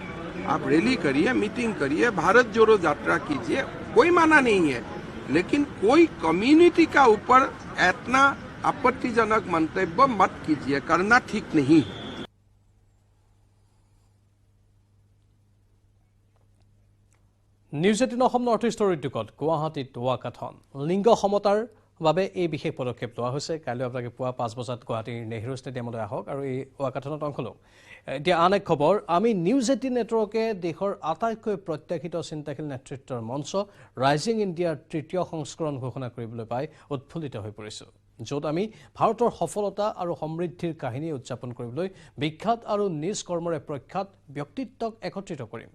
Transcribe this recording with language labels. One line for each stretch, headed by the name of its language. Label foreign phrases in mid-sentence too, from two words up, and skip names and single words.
Hindi: आप रैली करिए, मीटिंग करिए, भारत जोड़ो यात्रा कीजिए, कोई माना नहीं है। लेकिन कोई कम्युनिटी का ऊपर इतना आपत्तिजनक मंतव्य मत कीजिए, करना ठीक नहीं है।
Assamese: নিউজ 18 অসম নৰ্থ ইষ্টৰ উদ্যোগত গুৱাহাটীত ৱাকাথন লিংগ সমতাৰ বাবে এই বিশেষ পদক্ষেপ লোৱা হৈছে। কাইলৈ আপোনালোকে পুৱা 5 বজাত গুৱাহাটীৰ নেহৰু ষ্টেডিয়ামলৈ আহক আৰু এই ৱাকাথনত অংশ লওক। এতিয়া আন এক খবৰ, আমি নিউজ 18 নেটৱৰ্কে দেশৰ আটাইতকৈ প্ৰত্যাশিত চিন্তাশীল নেতৃত্বৰ মঞ্চ ৰাইজিং ইণ্ডিয়াৰ 3য় সংস্কৰণ ঘোষণা কৰিবলৈ পাই উৎফুল্লিত হৈ পৰিছোঁ, য'ত আমি ভাৰতৰ সফলতা আৰু সমৃদ্ধিৰ কাহিনী উদযাপন কৰিবলৈ বিখ্যাত আৰু নিজ কৰ্মৰে প্ৰখ্যাত ব্যক্তিত্বক একত্ৰিত কৰিম।